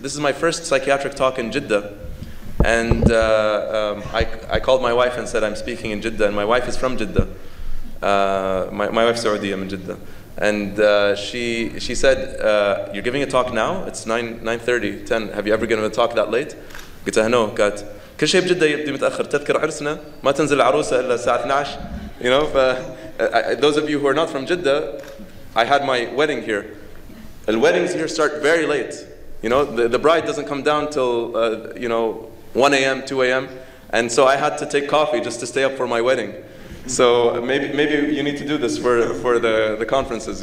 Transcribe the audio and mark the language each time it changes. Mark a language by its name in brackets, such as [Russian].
[English] This is my first psychiatric talk in Jeddah. And I called my wife and said I'm speaking in Jeddah, and my wife is from Jeddah. My wife's Saudi, I'm in Jeddah. And she said, you're giving a talk now? It's 9:30, 10. Have you ever given a talk that late? [Arabic] قلت لها no. قالت كل شيء بجدة يبدي متأخر. تذكر عرسنا ما تنزل العروسة إلا الساعة 12. [English] Those of you who are not from Jeddah, I had my wedding here. The weddings here start very late. The bride doesn't come down till 1 a.m., 2 a.m. And so I had to take coffee just to stay up for my wedding. So maybe you need to do this for the conferences.